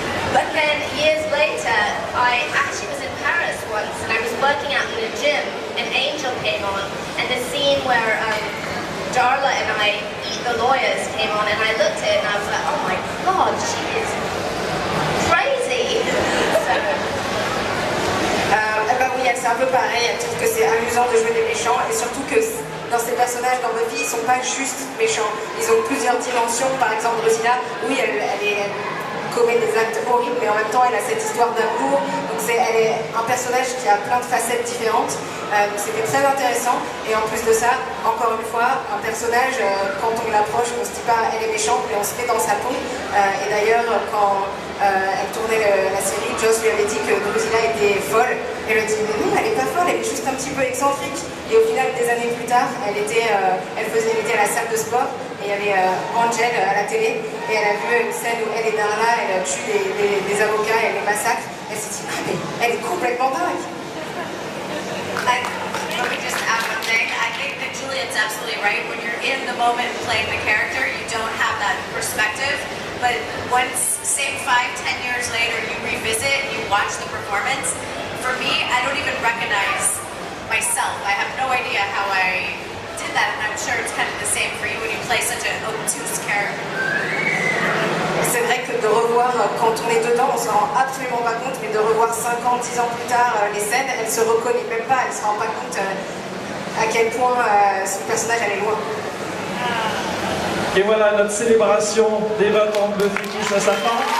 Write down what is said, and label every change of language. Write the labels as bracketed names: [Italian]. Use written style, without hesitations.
[English] But then years later, I actually was in Paris once and I was working out in a gym, and Angel came on, and the scene where Darla and I eat the lawyers came on, and I looked at it and I was like, oh my god, she is crazy. So, [French] bah oui, c'est un peu pareil, elle trouve que c'est amusant de jouer des méchants, et surtout que dans ces personnages, dans Buffy, ils sont pas juste méchants, ils ont plusieurs dimensions. Par exemple, Drusilla, oui, elle commet des actes horribles, mais en même temps elle a cette histoire d'amour, donc elle est un personnage qui a plein de facettes différentes, donc c'était très intéressant. Et en plus de ça, encore une fois, un personnage, quand on l'approche, on se dit pas elle est méchante, mais on se met dans sa peau. Et d'ailleurs, quand elle tournait la série, Joss lui avait dit que Drusilla était folle, elle lui a dit mais non, elle est pas folle, elle est juste un petit peu excentrique. Et au final, des années plus tard, elle était à la salle de sport, et il y avait Angel à la télé, et elle a vu une scène où elle et Darla, elle tue des avocats, elle les massacre. Elle s'est dit, ah mais elle est complètement dingue. [English] Let me just add one thing. I think that Juliet's absolutely right. When you're in the moment playing the character, you don't have that perspective. But once, say 5-10 years later, you revisit, you watch the performance, for me, I don't even recognize myself. I have no idea how I did that, and I'm sure it's kind of the same for you when you play such an obtuse character. [French] C'est vrai que de revoir, quand on est dedans, on se rend absolument pas compte, mais de revoir 5 ans, 10 ans plus tard les scènes, elle se reconnaît même pas, elle se rend pas compte à quel point son personnage allait loin. Et voilà, notre célébration des 20 ans de Buffy touche à sa fin.